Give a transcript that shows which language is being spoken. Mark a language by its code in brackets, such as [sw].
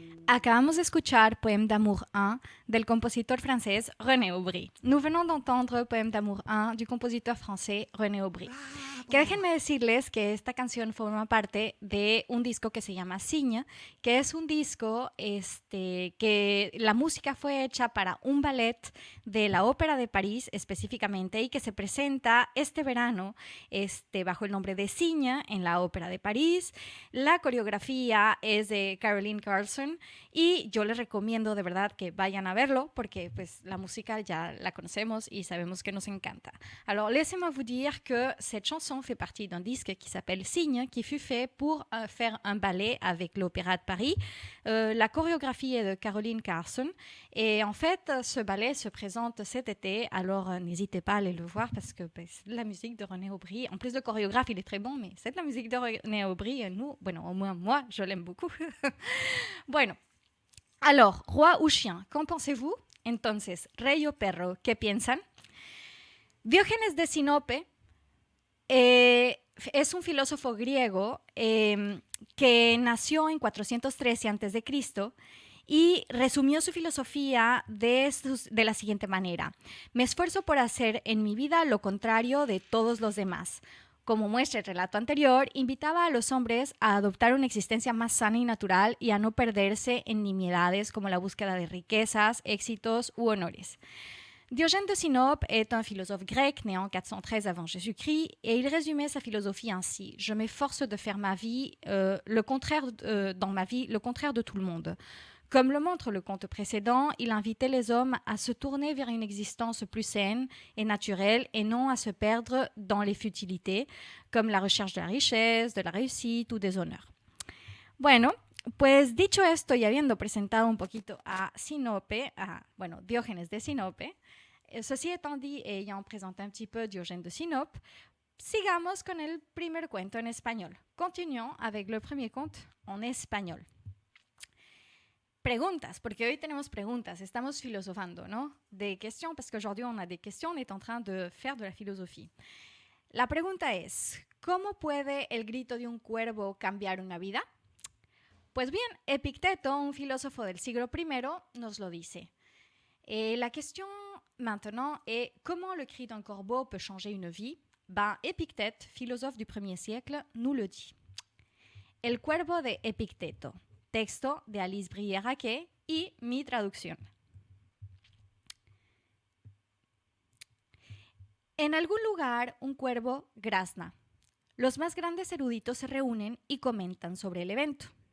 [es] Acabamos de escuchar Poème d'amour 1 del compositor francés René Aubry. [fr] Nous venons d'entendre Poème d'amour 1 du compositor français René Aubry. [es] Que déjenme decirles que esta canción forma parte de un disco que se llama Cygne, que es un disco que la música fue hecha para un ballet de la Ópera de París específicamente y que se presenta este verano bajo el nombre de Cygne en la Ópera de París. La coreografía es de Caroline Carlson Y yo les recomiendo de verdad que vayan a verlo porque pues, la música ya la conocemos y sabemos que nos encanta. [fr] Alors, laissez-moi vous dire que cette chanson fait partie d'un disque qui s'appelle Signe, qui fut fait pour faire un ballet avec l'Opéra de Paris. La chorégraphie est de Caroline Carson. Et en fait, ce ballet se présente cet été. Alors, n'hésitez pas à aller le voir parce que c'est de la musique de René Aubry. En plus de chorégraphe, il est très bon, mais c'est de la musique de René Aubry. Et nous, bueno, au moins moi, je l'aime beaucoup. Bueno. Alors, roi ou chien, ¿qué pensez-vous? [es] Entonces, rey o perro, ¿qué piensan? Diógenes de Sinope es un filósofo griego que nació en 413 a.C. y resumió su filosofía de la siguiente manera. Me esfuerzo por hacer en mi vida lo contrario de todos los demás. Como muestra el relato anterior, invitaba a los hombres a adoptar una existencia más sana y natural y a no perderse en nimiedades como la búsqueda de riquezas, éxitos u honores. [fr] Diogène de Sinope est un philosophe grec né en 413 avant Jésus-Christ et il résumait sa philosophie ainsi: je m'efforce de faire ma vie le contraire de tout le monde. Comme le montre le conte précédent, il invitait les hommes à se tourner vers une existence plus saine et naturelle et non à se perdre dans les futilités, comme la recherche de la richesse, de la réussite ou des honneurs. [es] Bueno, pues dicho esto y habiendo presentado un poquito a Sinope, Diógenes de Sinope, [fr] ceci étant dit et ayant présenté un petit peu Diogène de Sinope, [es] sigamos con el primer cuento en español. [fr] Continuons avec le premier conte en español. [es] Preguntas, porque hoy tenemos preguntas, estamos filosofando, ¿no? [fr] Des questions, parce qu'aujourd'hui on a des questions, on est en train de faire de la philosophie. [es] La pregunta es, ¿cómo puede el grito de un cuervo cambiar una vida? Pues bien, Epicteto, un filósofo del siglo I, nos lo dice. [fr] La question maintenant est, comment le cri d'un corbeau peut changer une vie? Épictète, philosophe du 1er siècle, nous le dit. [es] El cuervo de Epicteto. Texto de Alice Brière-Raquet y mi traducción. En algún lugar, un cuervo grazna. Los más grandes eruditos se reúnen y comentan sobre el evento.